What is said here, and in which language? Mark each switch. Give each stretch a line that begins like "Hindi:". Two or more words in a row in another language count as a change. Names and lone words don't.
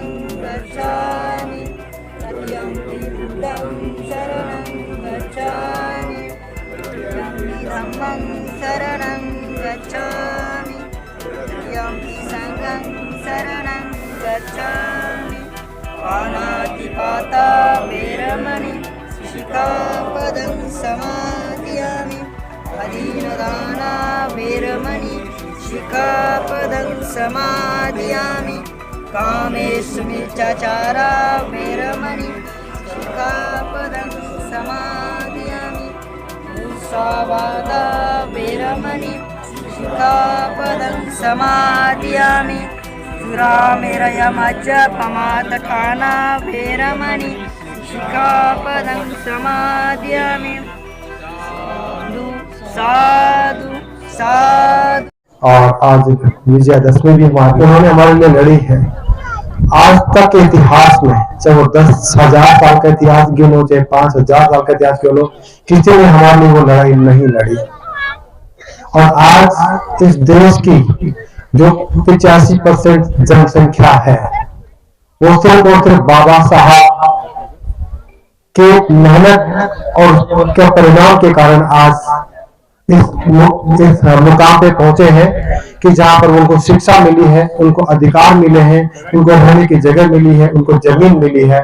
Pali: गच्छामि तृतीयंपि बुद्धं शरणं गच्छामि तृतीयंपि धम्मं शरणं गच्छामि तृतीयंपि संघं शरणं गच्छामि पाणातिपाता वेरमणि शिखापदं समादयामि अधीनदाना वेरमणि शिखापदं समादयामि कामेषु मिच्छाचारा वेरमणि शिखापदं समादयामि मुसावादा वेरमणि शिखापदं समादयामि सुरामेरयमज्जपमादठाना वेरमणि शिखापदं समादयामि साधु साधु।
Hindi: और आज विजयादशमी भी उन्होंने हमारे लिए लड़ी है। आज तक के इतिहास में चाहे वो 10,000 साल का इतिहास गिनो चाहे 5,000 साल का इतिहास गिनो, किसी ने हमारे लिए वो लड़ाई नहीं लड़ी। और आज इस देश की जो 85% जनसंख्या है वो सिर्फ और सिर्फ बाबा साहब के मेहनत और के परिणाम के कारण आज इस मुकाम पे पहुंचे हैं कि जहां पर उनको शिक्षा मिली है, उनको अधिकार मिले हैं, उनको रहने की जगह मिली है, उनको जमीन मिली है।